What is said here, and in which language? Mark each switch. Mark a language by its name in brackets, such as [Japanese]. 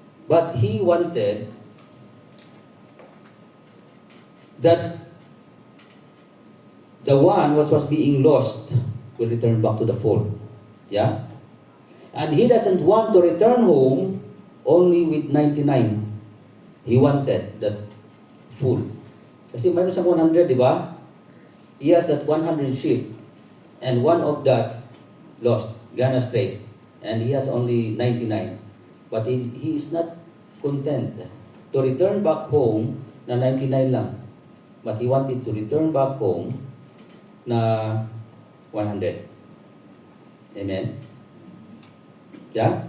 [English] But he wanted that the one which was being lost will return back to the fold. Yeah? And he doesn't want to return home only with 99. He wanted that full. [Filipino] Kasi mayroon siyang 100, di ba? [English] He has that 100 sheep. And one of that lost, gone astray. And he has only 99. But he is not content to return back home [Filipino] na 99 lang. [English] But he wanted to return back home [Filipino] na 100. [English] Amen? Yeah?